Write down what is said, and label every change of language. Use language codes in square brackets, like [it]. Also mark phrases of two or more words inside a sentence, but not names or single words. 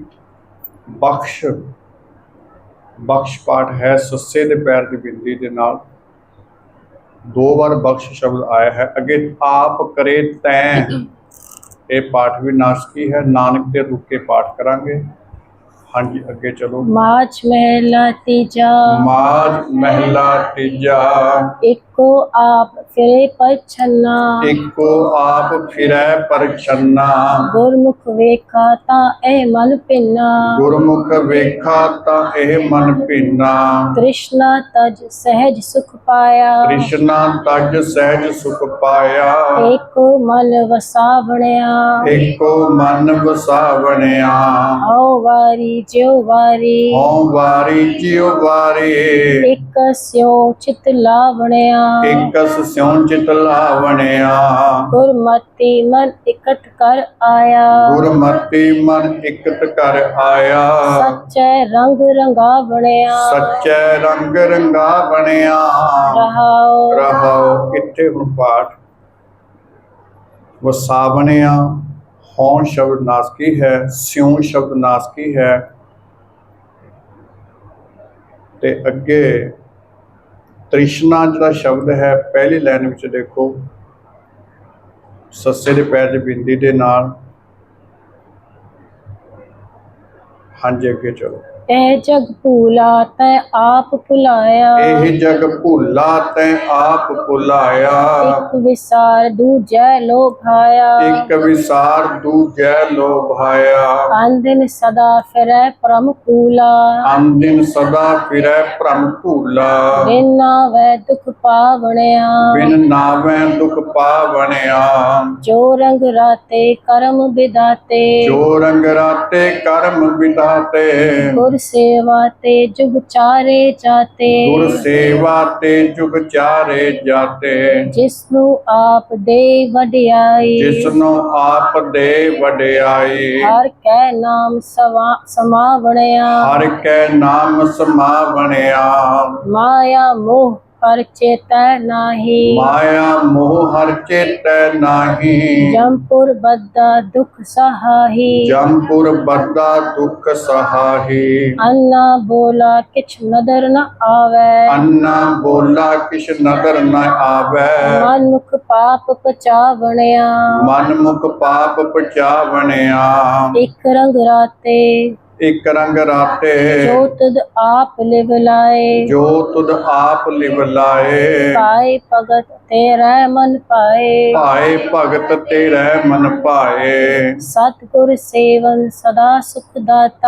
[pa] ਬਖਸ਼ ਬਖਸ਼ ਪਾਠ ਹੈ ਸੱਸੇ ਦੇ ਪੈਰ ਦੀ ਬਿੰਦੀ ਦੇ ਨਾਲ 2 ਵਾਰ ਬਖਸ਼ ਸ਼ਬਦ ਆਇਆ ਹੈ। ਅੱਗੇ ਆਪ ਕਰੇ ਤੈਂ ਇਹ ਪਾਠ ਵੀ ਨਾਸਕੀ ਹੈ। ਨਾਨਕ ਤੇ ਰੁਕ ਕੇ ਪਾਠ ਕਰਾਂਗੇ। ਹਾਂਜੀ ਅੱਗੇ ਚਲੋ। ਮਾਚ ਮਹਲਾ ਤੀਜਾ, ਮਾਝ ਮਹਿਲਾ ਤੀਜਾ, ਏਕੋ ਆਪ ਫਿਰੇ ਪਛੰਨਾ, ਇੱਕੋ ਆਪ ਫਿਰੈ ਪਰਛੰਨਾ, ਗੁਰਮੁਖ ਵੇਖਾ ਤਾ ਏ ਮਨ ਪਿੰਨਾ, ਗੁਰਮੁਖ ਵੇਖਾ ਤਾਂ ਇਹ ਮਨ ਭਿੰਨਾ, ਕ੍ਰਿਸ਼ਨਾ ਤਜ ਸਹਜ ਸੁਖ ਪਾਇਆ, ਕ੍ਰਿਸ਼ਨਾ ਤਜ ਸਹਿਜ ਸੁਖ ਪਾਇਆ, ਏਕੋ ਮਨ ਵਸਾਵਣਿਆ, ਇੱਕੋ ਮਨ ਵਸਾਵਣਿਆ, ਹਉ ਵਾਰੀ ਜਿਉ ਵਾਰੀ, ਹਉ ਵਾਰੀ ਜਿਉ ਵਾਰੀ, ਏਕ ਸਿਉ ਚਿਤ ਲਾਵਣਿਆ, ਇਕਸ ਸਿਉ ਚਿਤ ਲਾਵਣਿਆ, ਗੁਰਮਤਿ ਮਨ ਇਕਟ ਕਰ ਆਇਆ, ਗੁਰਮਤਿ ਮਨ ਇਕਤ ਕਰ ਆਇਆ, ਸੱਚੇ ਰੰਗ ਰੰਗਾਵਣਿਆ, ਸੱਚੈ ਰੰਗ ਰੰਗਾ ਬਣਿਆ, रहाओ ਰਹਾਉ। ਇੱਥੇ ਹੁਣ ਪਾਠ ਵਸਾਵਣਿਆ ਹਉ ਸ਼ਬਦ ਨਾਸਕੀ ਹੈ, ਸਿਉ ਸ਼ਬਦ ਨਾਸਕੀ ਹੈ ਤੇ ਅੱਗੇ ਤ੍ਰਿਸ਼ਨਾ ਜਿਹੜਾ ਸ਼ਬਦ ਹੈ ਪਹਿਲੀ ਲਾਈਨ ਵਿੱਚ ਦੇਖੋ ਸੱਸੇ ਦੇ ਪੈਰ ਦੀ ਬਿੰਦੀ ਦੇ ਨਾਲ। ਹਾਂਜੀ ਅੱਗੇ ਚਲੋ। ਏ ਜਗ ਭੂਲਾ ਤੈ ਆਪ ਭੁਲਾਇਆ, ਇਹ ਜਗ ਭੁੱਲਾ ਤੈਂ ਆਪ ਭੁਲਾਇਆ, ਏਕ ਵਿਸਾਰ ਦੂਜੈ ਲੋਭਾਇਆ, ਇੱਕ ਵਿਸਾਰ ਦੂਜੈ ਲੋਭਾਇਆ, ਅੰਦਿਨ ਸਦਾ ਫਿਰੈ ਪਰਮ ਕੂਲਾ, ਅੰਦਿਨ ਸਦਾ ਫਿਰੈ ਭ੍ਰਮ ਭੂਲਾ, ਬਿਨ ਨਾਵੈ ਦੁਖ ਪਾਵਣਿਆ, ਬਿਨ ਨਾਵੈ ਦੁਖ ਪਾਵਣਿਆ, ਜੋ ਰੰਗ ਰਾਤੇ ਕਰਮ ਵਿਦਾਤੇ, ਜੋ ਰੰਗ ਰਾਤੇ ਕਰਮ ਵਿਦਾਤੇ, ਗੁਰ ਸੇਵਾ ਤੇ ਜੁਗ ਚਾਰੇ ਜਾਤੇ, ਗੁਰ ਸੇਵਾ ਤੇ ਜੁਗ ਚਾਰੇ ਜਾਤੇ, ਜਿਸਨੁ ਆਪ ਦੇ ਵਡਿਆਈ, ਜਿਸਨੂੰ ਆਪ ਦੇ ਵਡਿਆਈ, ਹਰ ਕੈ ਨਾਮ ਸਮਾਵਣਿਆ, ਹਰ ਕੈ ਨਾਮ ਸਮਾਵਣਿਆ, ਮਾਇਆ ਮੋਹ ਪਰ ਚੇਤੈ ਨਾਹੀ, ਮਾਇਆ ਮੋਹ ਹਰ ਚੇਤੈ ਨਾਹੀ, ਜਮਪੁਰ ਬੱਦਾ ਦੁਖ ਸਹਾਹੀ, ਜਮਪੁਰ ਬੱਦਾ ਦੁਖ ਸਹਾਹੀ, ਅੰਨਾ ਬੋਲਾ ਕਿਛ ਨਦਰ ਨ ਆਵੇ, ਅੰਨਾ ਬੋਲਾ ਕਿਛ ਨਦਰ ਨ ਆਵੈ, ਮਨ ਮੁਖ ਪਾਪ ਪਚਾਵਣਿਆ, ਮਨ ਮੁਖ ਪਾਪ ਪਚਾਵਣਿਆ, ਏਕ ਰੰਗ ਰਾਤੇ ਏਕ ਰੰਗ ਰਾਤੇ ਜੋ ਤੁਦ ਆਪ ਲਿਵ ਲਾਏ ਜੋ ਤੁਦ ਆਪ ਲਿਵ ਲਾਏ ਪਾਏ ਭਗਤ ਤੇਰਾ ਮਨ ਪਾਏ ਪਾਏ ਭਗਤ ਤੇਰੇ ਮਨ ਪਾਏ ਸਤਗੁਰ ਸੇਵਨ ਸਦਾ ਸੁਖ ਦਾਤਾ